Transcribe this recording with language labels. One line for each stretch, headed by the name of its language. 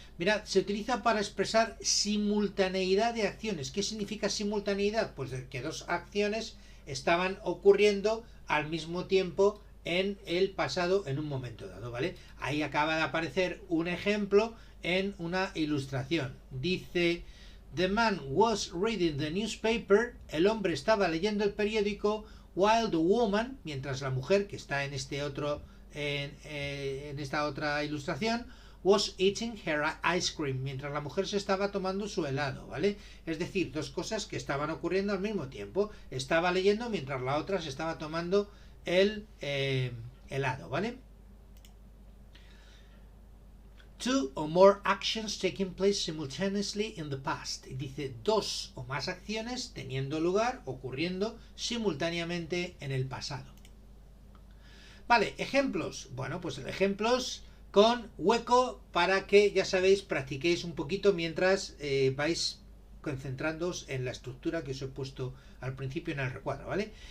Spanish: Mirad, se utiliza para expresar simultaneidad de acciones. ¿Qué significa simultaneidad? Pues que dos acciones estaban ocurriendo al mismo tiempo en el pasado en un momento dado, ¿vale? Ahí acaba de aparecer un ejemplo en una ilustración. Dice
English: The man was reading the newspaper.
Spanish: El hombre estaba leyendo el periódico.
English: While the woman,
Spanish: mientras la mujer, que está en este otro, en esta otra ilustración,
English: was eating her ice cream,
Spanish: mientras la mujer se estaba tomando su helado, ¿vale? Es decir, dos cosas que estaban ocurriendo al mismo tiempo. Estaba leyendo mientras la otra se estaba tomando el helado, ¿vale?
English: Two or more actions taking place simultaneously in the past.
Spanish: Y dice dos o más acciones teniendo lugar, ocurriendo simultáneamente en el pasado. Vale, ejemplos. Bueno, pues ejemplos con hueco para que, ya sabéis, practiquéis un poquito mientras vais concentrándoos en la estructura que os he puesto al principio en el recuadro, ¿vale?